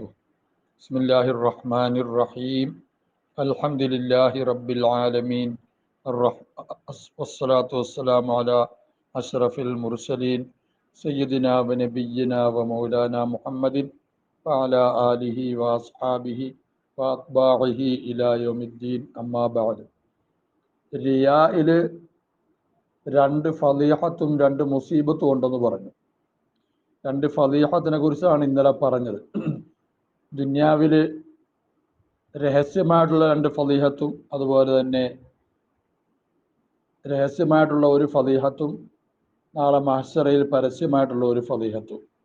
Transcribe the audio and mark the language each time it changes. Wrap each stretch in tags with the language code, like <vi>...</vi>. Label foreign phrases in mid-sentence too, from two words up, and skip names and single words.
<ar>بسم الله الرحمن الرحيم. الحمد لله رب العالمين. والصلاة والسلام على أشرف المرسلين سيدنا ونبينا ومولانا محمد وعلى آله وأصحابه وأتباعه إلى يوم الدين أما بعد.</ar> <ml>റിയായിൽ രണ്ട് ഫളീഹത്തും രണ്ട് മുസീബത്തും ഉണ്ടെന്ന് പറഞ്ഞു. രണ്ട് ഫളീഹത്തിനെ കുറിച്ചാണ് ഇന്നലെ പറഞ്ഞത്. ദുന്യാവിൽ രഹസ്യമായിട്ടുള്ള രണ്ട് ഫളീഹത്തും അതുപോലെ തന്നെ രഹസ്യമായിട്ടുള്ള ഒരു ഫളീഹത്തും നാളെ മഹ്ശറയിൽ പരസ്യമായിട്ടുള്ള ഒരു ഫളീഹത്തും.</ml>